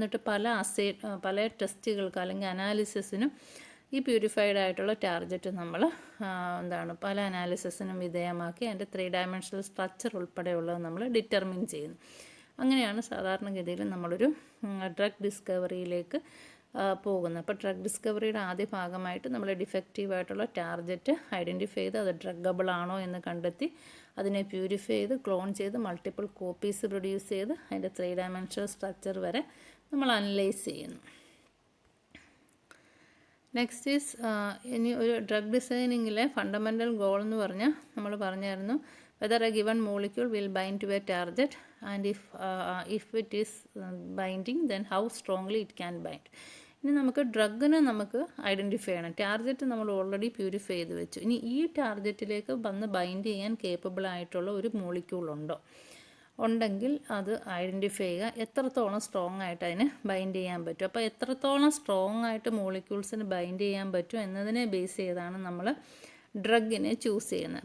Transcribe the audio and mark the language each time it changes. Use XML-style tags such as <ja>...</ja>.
<ml>എന്നിട്ട് പല ടെസ്റ്റുകൾക്ക് അല്ലെങ്കിൽ അനാലിസിസിനും ഈ പ്യൂരിഫൈഡ് ആയിട്ടുള്ള ടാർജറ്റ് നമ്മൾ പല അനാലിസിസിനും വിധേയമാക്കി അതിൻ്റെ 3 ഡയമെൻഷണൽ സ്ട്രക്ചർ ഉൾപ്പെടെയുള്ളത് നമ്മൾ ഡിറ്റർമിൻ ചെയ്യുന്നു. അങ്ങനെയാണ് സാധാരണഗതിയിൽ നമ്മളൊരു ഡ്രഗ് ഡിസ്കവറിയിലേക്ക് പോകുന്നത്. അപ്പോൾ ഡ്രഗ് ഡിസ്കവറിയുടെ ആദ്യ ഭാഗമായിട്ട് നമ്മൾ ഡിഫക്റ്റീവായിട്ടുള്ള ടാർഗറ്റ് ഐഡൻറ്റിഫൈ ചെയ്ത് അത് ഡ്രഗബിൾ ആണോ എന്ന് കണ്ടെത്തി അതിനെ പ്യൂരിഫൈ ചെയ്ത് ക്ലോൺ ചെയ്ത് മൾട്ടിപ്പിൾ കോപ്പീസ് പ്രൊഡ്യൂസ് ചെയ്ത് അതിൻ്റെ 3 ഡയമെൻഷണൽ സ്ട്രക്ചർ വരെ നമ്മൾ അനലൈസ് ചെയ്യുന്നു. നെക്സ്റ്റ് ഈസ് ഇനി ഒരു ഡ്രഗ് ഡിസൈനിങ്ങിലെ ഫണ്ടമെൻ്റൽ ഗോൾ എന്ന് പറഞ്ഞാൽ നമ്മൾ പറഞ്ഞായിരുന്നു</ml> <en>whether a given molecule will bind to a target and if it is binding then how strongly it can bind.</en> <ml>ഇനി നമുക്ക് ഡ്രഗിനെ നമുക്ക് ഐഡൻറ്റിഫൈ ചെയ്യണം. ടാർഗറ്റ് നമ്മൾ ഓൾറെഡി പ്യൂരിഫൈ ചെയ്ത് വെച്ചു. ഇനി ഈ ടാർഗറ്റിലേക്ക് വന്ന് ബൈൻഡ് ചെയ്യാൻ കേപ്പബിൾ ആയിട്ടുള്ള ഒരു മോളിക്യൂൾ ഉണ്ടെങ്കിൽ അത് ഐഡൻറ്റിഫൈ ചെയ്യുക. എത്രത്തോളം സ്ട്രോങ് ആയിട്ട് അതിന് ബൈൻഡ് ചെയ്യാൻ പറ്റും. അപ്പോൾ എത്രത്തോളം സ്ട്രോങ് ആയിട്ട് മോളിക്യൂൾസിന് ബൈൻഡ് ചെയ്യാൻ പറ്റും എന്നതിനെ ബേസ് ചെയ്താണ് നമ്മൾ ഡ്രഗിനെ ചൂസ് ചെയ്യുന്നത്.</ml>